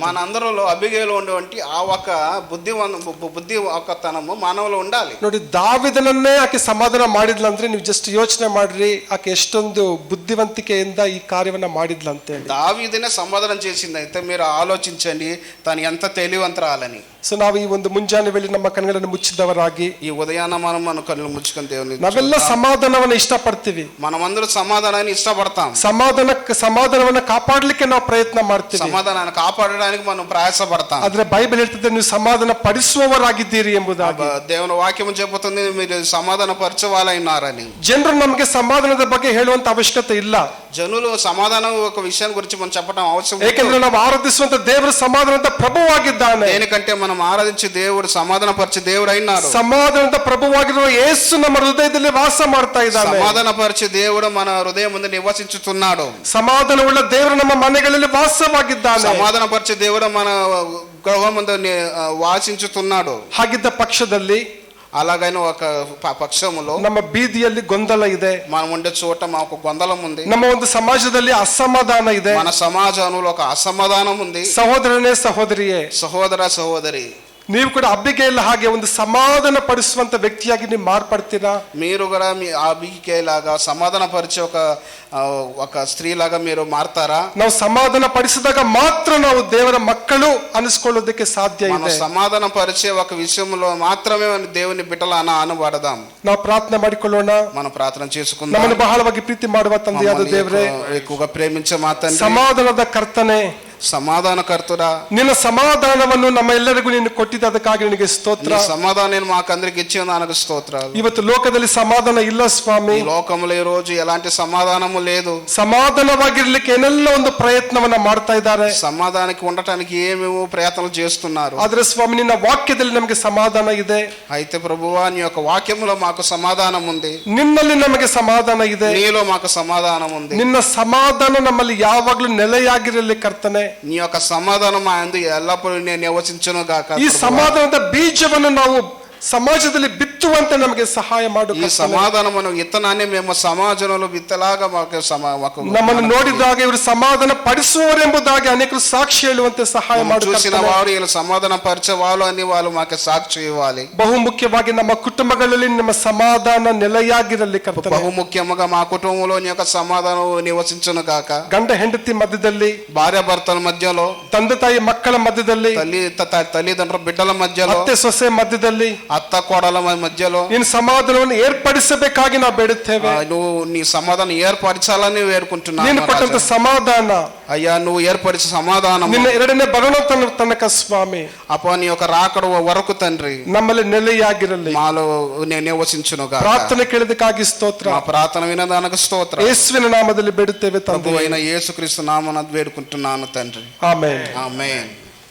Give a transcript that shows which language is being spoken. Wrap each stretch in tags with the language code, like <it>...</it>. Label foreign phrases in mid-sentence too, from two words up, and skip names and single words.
<te>మనందరిలో అబిగేలు ఉండేవంటి ఆ ఒక బుద్ధి ఒకతనము మానవులో ఉండాలి.</te> <kn>ನೋಡಿ, ದಾವಿದನನ್ನೇ ಆಕೆ ಸಮಾಧಾನ ಮಾಡಿದ್ಲಂದ್ರೆ ನೀವು ಜಸ್ಟ್ ಯೋಚನೆ ಮಾಡ್ರಿ ಆಕೆ ಎಷ್ಟೊಂದು ಬುದ್ಧಿವಂತಿಕೆಯಿಂದ ಈ ಕಾರ್ಯವನ್ನ ಮಾಡಿದ್ಲಂತೇಳಿ.</kn> <te>దావీదునే సమాధానం చేసింది. అయితే మీరు ఆలోచించండి తను ఎంత తెలివంతరాలని.</te> <kn>ಸೊ ನಾವು ಈ ಒಂದು ಮುಂಜಾನೆ ವೇಳೆ ನಮ್ಮ ಕಣ್ಗಳನ್ನು ಮುಚ್ಚಿದವರಾಗಿ</kn> <te>ఈ ఉదయాన మనం మన కళ్ళు ముచ్చుకొని దేవుని</te> <kn>ನಾವೆಲ್ಲ ಸಮಾಧಾನವನ್ನ ಇಷ್ಟಪಡ್ತೀವಿ.</kn> <te>మనమందరూ సమాధానాన్ని ఇష్టపడతాం.</te> <kn>ಸಮಾಧಾನವನ್ನ ಕಾಪಾಡಲಿಕ್ಕೆ ನಾವು ಪ್ರಯತ್ನ ಮಾಡ್ತೀವಿ.</kn> <te>సమాధానాన్ని కాపాడడానికి మనం ప్రయాసపడతాం.</te> <kn>ಆದ್ರೆ ಬೈಬಲ್ ಹೇಳ್ತಿದೆ ನೀವು ಸಮಾಧಾನ ಪಡಿಸುವವರಾಗಿದ್ದೀರಿ ಎಂಬುದಾಗಿ.</kn> <te>దేవుని వాక్యం చెబుతుంది మీరు సమాధాన పరచవాలైనారని.</te> <kn>ಜನರು ನಮಗೆ ಸಮಾಧಾನದ ಬಗ್ಗೆ ಹೇಳುವಂತ ಅವಶ್ಯಕತೆ ಇಲ್ಲ.</kn> <te>జనులు సమాధానం ఒక విషయాన్ని గురించి మనం చెప్పడం అవసరం.</te> <kn>ಏಕೆಂದ್ರೆ ನಾವು ಆರಾಧಿಸುವಂತ ದೇವರು ಸಮಾಧಾನದ ಪ್ರಭುವಾಗಿದ್ದಾನೆ.</kn> <te>దేనికంటే మనం ఆరాధించే దేవుడు సమాధాన పరిచే దేవుడు అయినారు.</te> <kn>ಸಮಾಧಾನದ ಪ್ರಭುವಾಗಿರುವ ಯೇಸು ನಮ್ಮ ಹೃದಯದಲ್ಲಿ ವಾಸ ಮಾಡ್ತಾ ಇದ್ದಾನೆ.</kn> <te>సమాధాన పరిచే దేవుడు మన హృదయం ముందు నివసించుతున్నాడు.</te> <kn>ಸಮಾಧಾನವುಳ್ಳ ದೇವರು ನಮ್ಮ ಮನೆಗಳಲ್ಲಿ ವಾಸವಾಗಿದ್ದಾನೆ.</kn> <te>సమాధాన పరిచే దేవుడు మన గృహం ముందు వాసించుతున్నాడు.</te> <kn>ಹಾಗಿದ್ದ ಪಕ್ಷದಲ್ಲಿ</kn> <te>అలాగైనా ఒక పక్షములో</te> <kn>ನಮ್ಮ ಬೀದಿಯಲ್ಲಿ ಗೊಂದಲ ಇದೆ,</kn> <te>మనం ఉండే చోట మాకు గొందలం ఉంది.</te> <kn>ನಮ್ಮ ಒಂದು ಸಮಾಜದಲ್ಲಿ ಅಸಮಾಧಾನ ಇದೆ,</kn> <te>మన సమాజంలో ఒక అసమాధానం ఉంది.</te> <kn>ಸಹೋದರನೇ ಸಹೋದರಿಯೇ,</kn> <te>సహోదర సహోదరి,</te> <kn>ನೀವು ಕೂಡ ಅಬ್ಬಿಗೇಲ್ ಹಾಗೆ ಒಂದು ಸಮಾಧಾನ ಪಡಿಸುವಂತ ವ್ಯಕ್ತಿಯಾಗಿ ನೀವು ಮಾರ್ಪಡ್ತೀರಾ?</kn> <te>మీరు కూడా మీ అబిగేయ లాగా సమాధాన పరిచే ఒక స్త్రీ లాగా మీరు మారతారా?</te> <kn>ನಾವು ಸಮಾಧಾನ ಪಡಿಸಿದಾಗ ಮಾತ್ರ ನಾವು ದೇವರ ಮಕ್ಕಳು ಅನಿಸ್ಕೊಳ್ಳೋದಕ್ಕೆ ಸಾಧ್ಯ</kn> <te>మనం</te> <kn>ಇದೆ.</kn> <te>సమాధాన పరిచే ఒక విషయంలో మాత్రమే దేవుని బిడ్డలు అనబడదాం.</te> <kn>ನಾವು ಪ್ರಾರ್ಥನೆ ಮಾಡಿಕೊಳ್ಳೋಣ.</kn> <te>మనం ప్రార్థన చేసుకుందాం.</te> <kn>ನಮ್ಮನ್ನು ಬಹಳವಾಗಿ ಪ್ರೀತಿ ಮಾಡುವ ತಂದೆಯಾದ ದೇವರೇ,</kn> <te>ఎక్కువగా ప్రేమించే మా తండ్రి,</te> <kn>ಸಮಾಧಾನದ ಕರ್ತನೆ,</kn> <te>సమాధానకర్తుడా,</te> <kn>ನಿನ್ನ ಸಮಾಧಾನವನ್ನು ನಮ್ಮ ಎಲ್ಲರಿಗೂ ನೀನು ಕೊಟ್ಟಿದ್ದ ಅದಕ್ಕಾಗಿ ನಿನಗೆ ಸ್ತೋತ್ರ.</kn> <te>నీ సమాధానం మాకందరికి ఇచ్చిన దానికి స్తోత్రాలు.</te> <kn>ಇವತ್ತು ಲೋಕದಲ್ಲಿ ಸಮಾಧಾನ ಇಲ್ಲ ಸ್ವಾಮಿ.</kn> <te>ఈ లోకంలో ఈ రోజు ఎలాంటి సమాధానము లేదు.</te> <kn>ಸಮಾಧಾನವಾಗಿರ್ಲಿಕ್ಕೆ ಏನೆಲ್ಲ ಒಂದು ಪ್ರಯತ್ನವನ್ನ ಮಾಡ್ತಾ ಇದ್ದಾರೆ.</kn> <te>సమాధానానికి ఉండటానికి ఏమేమో ప్రయత్నాలు చేస్తున్నారు.</te> <kn>ಆದ್ರೆ ಸ್ವಾಮಿ ನಿನ್ನ ವಾಕ್ಯದಲ್ಲಿ ನಮಗೆ ಸಮಾಧಾನ ಇದೆ.</kn> <te>అయితే ప్రభువా నీ యొక్క వాక్యములో మాకు సమాధానం ఉంది.</te> <kn>ನಿನ್ನಲ್ಲಿ ನಮಗೆ ಸಮಾಧಾನ ಇದೆ.</kn> <te>నీలో మాకు సమాధానం ఉంది.</te> <kn>ನಿನ್ನ ಸಮಾಧಾನ ನಮ್ಮಲ್ಲಿ ಯಾವಾಗ್ಲೂ ನೆಲೆಯಾಗಿರಲಿ ಕರ್ತನೆ.</kn> <te>నీ యొక్క సమాధానం మా యందు ఎల్లప్పుడూ నేను నివసించును గాక.</te> <kn>ಈ ಸಮಾಧಾನದ ಬೀಜವನ್ನು ನಾವು ಸಮಾಜದಲ್ಲಿ ಬಿತ್ತುವಂತೆ ನಮಗೆ ಸಹಾಯ ಮಾಡು.</kn> <te>ఈ సమాధానమును ఇత్తనాన్ని మేము సమాజంలో విత్తలాగా మాకు</te> <kn>ನಮ್ಮನ್ನು ನೋಡಿದಾಗ ಇವರು ಸಮಾಧಾನ ಪಡಿಸುವವರೆಂಬುದಾಗಿ ಅನೇಕರು ಸಾಕ್ಷಿ ಹೇಳುವಂತೆ ಸಹಾಯ ಮಾಡು.</kn> <te>చూసిన వారు ఇలా సమాధాన పరిచేవాళ్ళు అని వాళ్ళు మాకు సాక్షి ఇవ్వాలి.</te> <kn>ಬಹು ಮುಖ್ಯವಾಗಿ ನಮ್ಮ ಕುಟುಂಬಗಳಲ್ಲಿ ನಮ್ಮ ಸಮಾಧಾನ ನೆಲೆಯಾಗಿರಲಿ ಕರ್ತನೆ.</kn> <te>బహు ముఖ్యముగా మా కుటుంబంలో నీ యొక్క సమాధానం నివసించును గాక.</te> <kn>ಗಂಡ ಹೆಂಡತಿ ಮಧ್ಯದಲ್ಲಿ,</kn> <te>భార్య భర్తల మధ్యలో,</te> <kn>ತಂದೆ ತಾಯಿ ಮಕ್ಕಳ ಮಧ್ಯದಲ್ಲಿ,</kn> <te>తల్లిదండ్రుల బిడ్డల మధ్యలో,</te> <kn>ಅತ್ತೆ ಸೊಸೆ ಮಧ್ಯದಲ್ಲಿ,</kn> <te>అత్త కోడల మధ్యలో</te> <kn>ನೀನು ಸಮಾಧಾನವನ್ನು ಏರ್ಪಡಿಸಬೇಕಾಗಿ ನಾವು ಬೇಡುತ್ತೇವೆ.</kn> <te>నువ్వు నీ సమాధానం ఏర్పరచాలని వేడుకుంటున్నాను.</te> <kn>ನೀನು ಕೊಟ್ಟಂತ ಸಮಾಧಾನ,</kn> <te>అయ్యా నువ్వు ఏర్పరిచే సమాధానం</te> <kn>ನಿನ್ನ ಎರಡನೇ ಬರೋಣ ತನಕ ಸ್ವಾಮಿ</kn> <te>అప్ప నీ యొక్క రాకడ వరకు తండ్రి</te> <kn>ನಮ್ಮಲ್ಲಿ ನೆಲೆಯಾಗಿರಲಿ.</kn> <te>మాలో నివసించును గాక.</te> <kn>ಪ್ರಾರ್ಥನೆ ಕೇಳಿದಕ್ಕಾಗಿ ಸ್ತೋತ್ರ.</kn> <te>మా ప్రార్థన వినదానికి స్తోత్రం.</te> <kn>ಯೇಸುವಿನ ನಾಮದಲ್ಲಿ ಬೇಡುತ್ತೇವೆ ತಂದೆ.</kn> <te>ప్రభువైన యేసుక్రీస్తు నామమున వేడుకుంటున్నాను తండ్రి.</te> <kn>ಆಮೆನ್.</kn> <te>ఆమేన్.</te>